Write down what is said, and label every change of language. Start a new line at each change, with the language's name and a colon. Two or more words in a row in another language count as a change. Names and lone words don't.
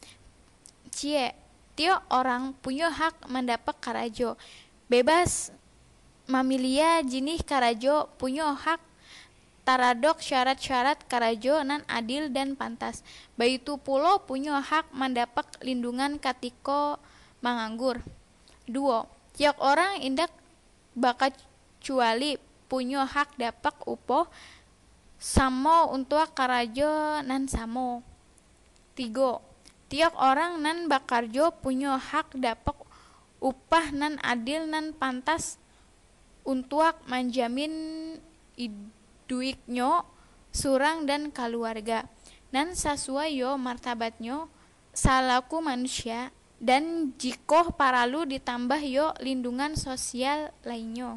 Minangkabau: Tiap orang punya hak mendapat karajo bebas memilih jenis karajo, punya hak taradok syarat-syarat karajo nan adil dan pantas. Baitu pulo punya hak mendapat lindungan ketika menganggur. 2. Tiap orang indak bakacuali punya hak dapat upah samo untuk karajo nan samo. 3. Tiap orang nan bakarjo punya hak dapat upah nan adil nan pantas untuk menjamin duitnya surang dan keluarga nan sesuai martabatnya salaku manusia dan jika perlu ditambah lindungan sosial lainnya.